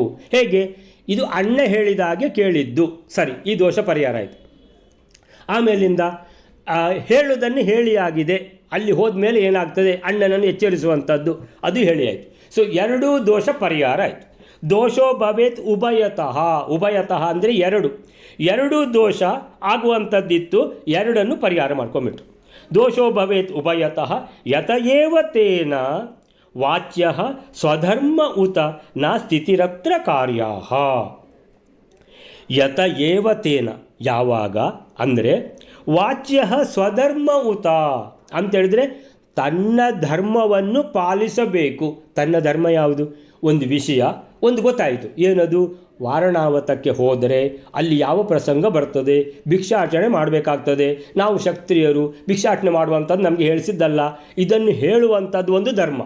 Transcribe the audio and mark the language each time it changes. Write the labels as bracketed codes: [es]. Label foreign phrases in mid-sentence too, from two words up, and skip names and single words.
[kn] ಹೇಗೆ? ಇದು ಅಣ್ಣ ಹೇಳಿದ ಹಾಗೆ ಕೇಳಿದ್ದು, ಸರಿ, ಈ ದೋಷ ಪರಿಹಾರ ಆಯಿತು. ಆಮೇಲಿಂದ ಹೇಳುವುದನ್ನು ಹೇಳಿ ಆಗಿದೆ, ಅಲ್ಲಿ ಹೋದ ಮೇಲೆ ಏನಾಗ್ತದೆ ಅಣ್ಣನನ್ನು ಎಚ್ಚರಿಸುವಂಥದ್ದು, ಅದು ಹೇಳಿ ಆಯಿತು. ಸೊ ಎರಡೂ ದೋಷ ಪರಿಹಾರ ಆಯಿತು. [sa] ದೋಷೋ ಭವೇತ್ ಉಭಯತಃ, ಉಭಯತಃ ಅಂದರೆ [kn] ಎರಡೂ ದೋಷ ಆಗುವಂಥದ್ದಿತ್ತು, ಎರಡನ್ನು ಪರಿಹಾರ ಮಾಡ್ಕೊಂಬಿಟ್ರು. [sa] ದೋಷೋ ಭವೇತ್ ಉಭಯತಃ ಯತ ಏವ ತೇನ ವಾಚ್ಯ ಸ್ವಧರ್ಮ ಉತ ನ ಸ್ಥಿತಿರತ್ರ ಕಾರ್ಯಾ. ಯತ ಏವ ತೇನ, [kn] ಯಾವಾಗ ಅಂದರೆ [sa] ವಾಚ್ಯ ಸ್ವಧರ್ಮ ಉತ [kn] ಅಂತೇಳಿದರೆ ತನ್ನ ಧರ್ಮವನ್ನು ಪಾಲಿಸಬೇಕು. ತನ್ನ ಧರ್ಮ ಯಾವುದು? ಒಂದು ವಿಷಯ ಒಂದು ಗೊತ್ತಾಯಿತು, ಏನದು? ವಾರಣಾವತಕ್ಕೆ ಹೋದರೆ ಅಲ್ಲಿ ಯಾವ ಪ್ರಸಂಗ ಬರ್ತದೆ, ಭಿಕ್ಷಾಟನೆ ಮಾಡಬೇಕಾಗ್ತದೆ, ನಾವು ಕ್ಷತ್ರಿಯರು ಭಿಕ್ಷಾಟನೆ ಮಾಡುವಂಥದ್ದು ನಮಗೆ ಹೇಳಿಸಿದ್ದಲ್ಲ, ಇದನ್ನು ಹೇಳುವಂಥದ್ದು ಒಂದು ಧರ್ಮ.